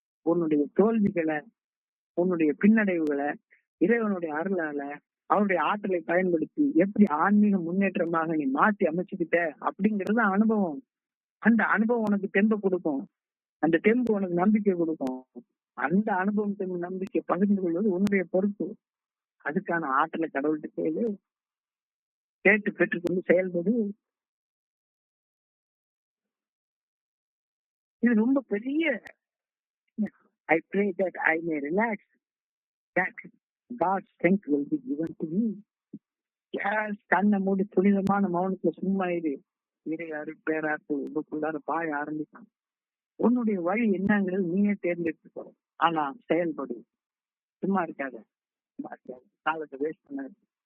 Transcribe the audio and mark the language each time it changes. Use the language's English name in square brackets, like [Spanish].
[Tamil] உன்னுடைய தோல்விகளை, உன்னுடைய பின்னடைவுகளை இறைவனுடைய அருளால அவருடைய ஆற்றலை பயன்படுத்தி எப்படி ஆன்மீக முன்னேற்றமாக நீ மாத்தி அமைச்சுக்கிட்ட அப்படிங்கிறது அனுபவம். அந்த அனுபவம் உனக்கு தெம்பு கொடுக்கும். அந்த தெம்பு உனக்கு நம்பிக்கை கொடுக்கும். அந்த அனுபவம் தெம்பு நம்பிக்கை பகிர்ந்து கொள்வது உன்னுடைய பொறுப்பு. அதுக்கான ஆற்றலை கடவுள்கிட்ட கேட்டு பெற்றுக்கொண்டு செயல்படு. இது ரொம்ப பெரிய [English] I pray that I may relax, that God's strength will be given to me. [Tamil] Yes, கண்ணை மூடி புனிதமான மௌனத்துல சும்மா இரு. இறை அருட்பேராத்து உங்களுக்குள்ளார பாய ஆரம்பிக்கும். உன்னுடைய வழி என்னங்கிறது நீயே தேர்ந்தெடுத்துக்கோ. ஆனா செயல்படு. சும்மா இருக்காத. காலத்தை வேஸ்ட் பண்ணாது.